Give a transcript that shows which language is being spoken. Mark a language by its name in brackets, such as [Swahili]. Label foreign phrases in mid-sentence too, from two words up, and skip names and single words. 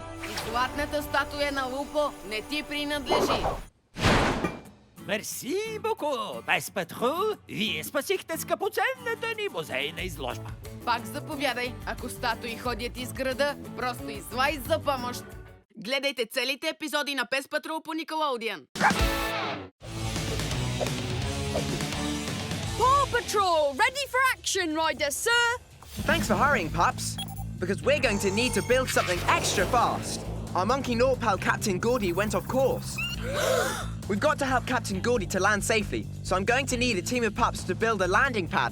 [Bulgarian] И златната статуя на Лупо не ти принадлежи. Мерси, Боко! Без Патрол, вие спасихте скъпоценната ни музейна изложба. Пак заповядай, ако статуи ходят из града, просто излай за помощ. Гледайте целите епизоди на PAW Patrol по Nickelodeon. [English] Paw Patrol, ready for action, Ryder, sir! Thanks for hurrying, pups, because we're going to need to build something extra fast. Our monkey naught pal Captain Gordy went off course. We've got to help Captain Gordy to land safely, so I'm going to need a team of pups to build a landing pad.